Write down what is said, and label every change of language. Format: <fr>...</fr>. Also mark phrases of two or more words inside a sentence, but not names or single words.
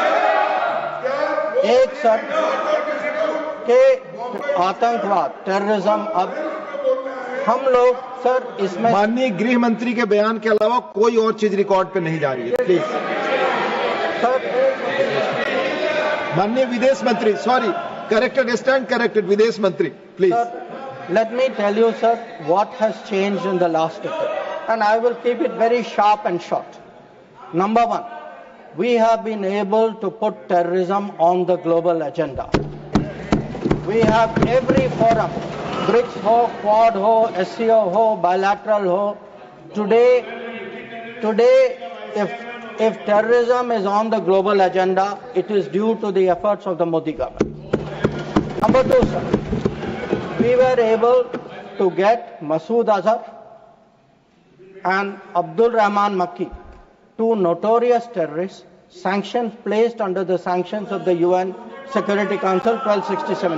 <hi>एक सर के आतंकवाद, टेररिज्म, अब हम लोग सर इसमें माननीय गृह मंत्री के बयान के अलावा कोई और चीज रिकॉर्ड पे नहीं जा रही है. प्लीज. सर माननीय विदेश मंत्री,</hi> <en>sorry, corrected, stand corrected,</en> <hi>विदेश मंत्री, प्लीज.</hi> <en>let me tell you, sir, what has changed in the last decade. And I will keep it very sharp and short. Number one, we have been able to put terrorism on the global agenda. We have every forum,</en> <hi>BRICS ho, Quad ho, SCO ho, bilateral ho.</hi> <en>Today, if terrorism is on the global agenda, it is due to the efforts of the Modi government. Number two, sir, we were able to get Masood Azhar and Abdul Rahman Makki, two notorious terrorists, sanctions placed under the sanctions of the UN Security Council 1267.</en>